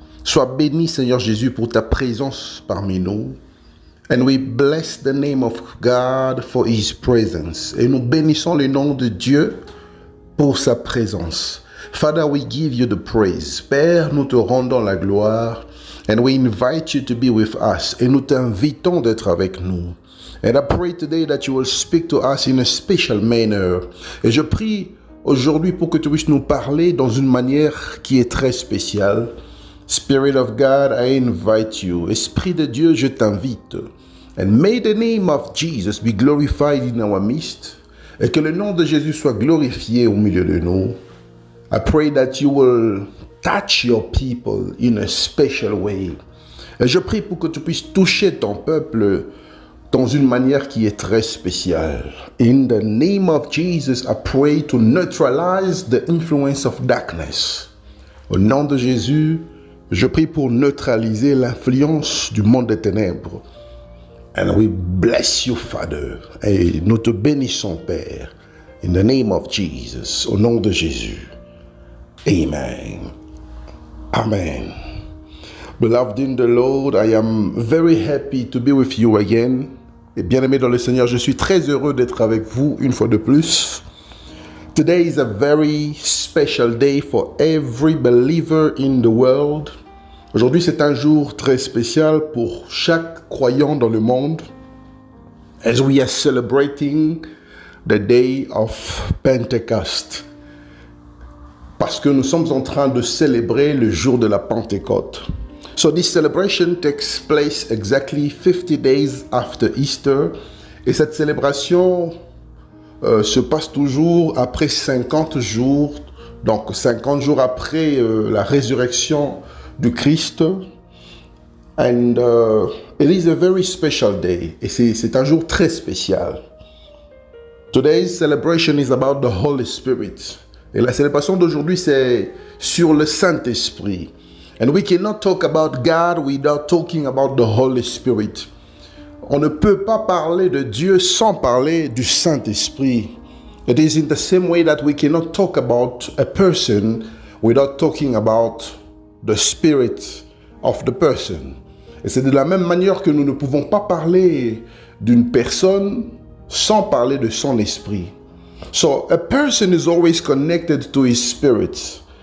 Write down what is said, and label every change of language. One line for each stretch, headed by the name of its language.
French: Sois béni, Seigneur Jésus, pour ta présence parmi nous.
English: And we bless the name of God for his presence.
French: Et nous bénissons le nom de Dieu pour sa présence.
English: Father, we give you the praise.
French: Père, nous te rendons la gloire.
English: And we invite you to be with us.
French: Et nous t'invitons d'être avec nous.
English: And I pray today that you will speak to us in a special manner.
French: Et je prie aujourd'hui pour que tu puisses nous parler dans une manière qui est très spéciale.
English: Spirit of God, I invite you.
French: Esprit de Dieu, je t'invite.
English: And may the name of Jesus be glorified in our midst.
French: Et que le nom de Jésus soit glorifié au milieu de nous.
English: I pray that you will touch your people in a special way.
French: Et je prie pour que tu puisses toucher ton peuple dans une manière qui est très spéciale.
English: In the name of Jesus, I pray to neutralize the influence of darkness.
French: Au nom de Jésus, je prie pour neutraliser l'influence du monde des ténèbres.
English: And we bless you, Father.
French: Et nous te bénissons, Père.
English: In the name of Jesus,
French: au nom de Jésus.
English: Amen. Amen. Beloved in the Lord, I am very happy to be with you again.
French: Et bien-aimé dans le Seigneur, je suis très heureux d'être avec vous une fois de plus.
English: Today is a very special day for every believer in the world.
French: Aujourd'hui, c'est un jour très spécial pour chaque croyant dans le monde.
English: As we are celebrating the day of Pentecost.
French: Parce que nous sommes en train de célébrer le jour de la Pentecôte.
English: So this celebration takes place exactly 50 days after Easter.
French: Et cette célébration se passe toujours après 50 jours. Donc 50 jours après la résurrection du Christ.
English: And it is a very special day.
French: Et c'est un jour très spécial.
English: Today's celebration is about the Holy Spirit.
French: Et la célébration d'aujourd'hui, c'est sur le Saint-Esprit.
English: And we cannot talk about God without talking about the Holy Spirit.
French: On ne peut pas parler de Dieu sans parler du Saint-Esprit.
English: It is in the same way that we cannot talk about a person without talking about the spirit of the person.
French: Et c'est de la même manière que nous ne pouvons pas parler d'une personne sans parler de son esprit.
English: So, a person is always connected to his spirit.